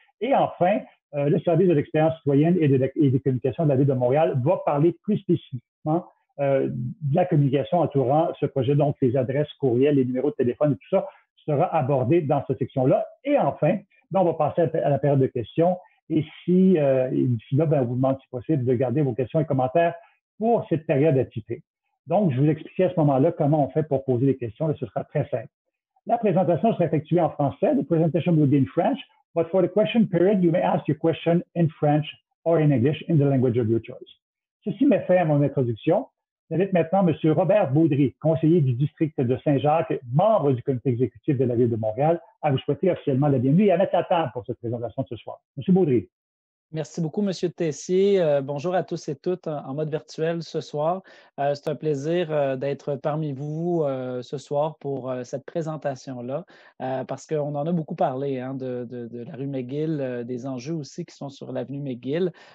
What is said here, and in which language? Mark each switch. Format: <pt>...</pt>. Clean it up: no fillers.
<fr>Et enfin, le service de l'expérience citoyenne et des communications de la Ville de Montréal va parler plus spécifiquement de la communication entourant ce projet, donc les adresses, courriels, les numéros de téléphone et tout ça sera abordé dans cette section-là. Et enfin, on va passer à la période de questions. Et d'ici là, on vous demande, si possible, de garder vos questions et commentaires pour cette période attitrée. Donc, je vous expliquais à ce moment-là comment on fait pour poser les questions. Là, ce sera très simple. La présentation sera effectuée en français.</fr> <en>The presentation will be in French, but for the question period, you may ask your question in French or in English in the language of your choice.</en> <fr>Ceci met fin à mon introduction. J'invite maintenant M. Robert Baudry, conseiller du district de Saint-Jacques, membre du comité exécutif de la Ville de Montréal, à vous souhaiter officiellement la bienvenue et à mettre la table pour cette présentation de ce soir. M. Baudry. Merci beaucoup, M. Tessier. Bonjour à tous et toutes en mode virtuel ce soir. C'est un plaisir d'être parmi vous ce soir pour cette présentation-là, parce qu'on en a beaucoup parlé de la rue McGill, des enjeux aussi qui sont sur l'avenue McGill.</fr>